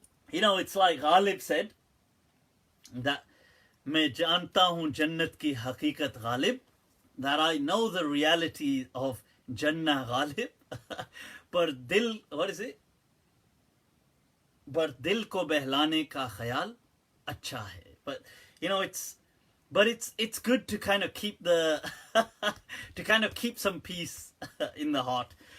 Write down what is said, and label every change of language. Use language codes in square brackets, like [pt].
[en] You know, it's like Ghalib said that [hi] मैं जानता हूँ जन्नत की हकीकत Ghalib, [en] that I know the reality of Jannah Ghalib, [hi] पर दिल, [en] what is it? [hi] पर दिल को बहलाने का ख्याल अच्छा है. [en] But you know, it's good to kind of keep the to kind of keep some peace in the heart.